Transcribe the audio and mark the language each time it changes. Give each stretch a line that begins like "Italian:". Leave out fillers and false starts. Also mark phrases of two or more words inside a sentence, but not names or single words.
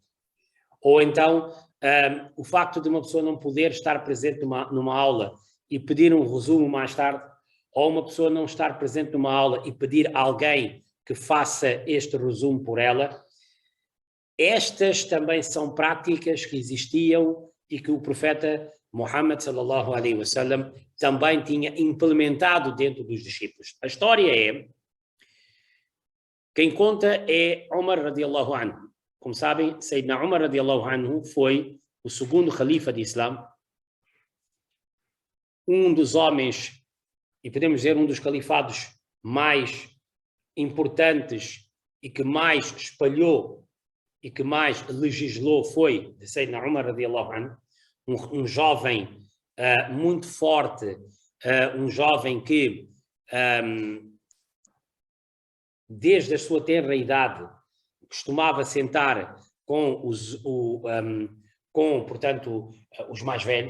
Portuguese: Ou então o facto de uma pessoa não poder estar presente numa aula e pedir um resumo mais tarde, ou uma pessoa não estar presente numa aula e pedir a alguém que faça este resumo por ela, estas também são práticas que existiam e que o profeta Muhammad
Arabic: صلى الله عليه وسلم
Portuguese: também tinha implementado dentro dos discípulos. A história é, quem conta é Umar
Arabic: رضي الله عنه.
Portuguese: Como sabem, Sayyidina Umar
Arabic: رضي الله عنه
Portuguese: foi o segundo califa de Islã, um dos homens, e podemos dizer um dos califados mais importantes e que mais espalhou e que mais legislou foi de Sayyidina Umar
Arabic: رضي الله عنه,
Portuguese: um jovem muito forte, um jovem que desde a sua tenra idade costumava sentar com portanto, os mais velhos.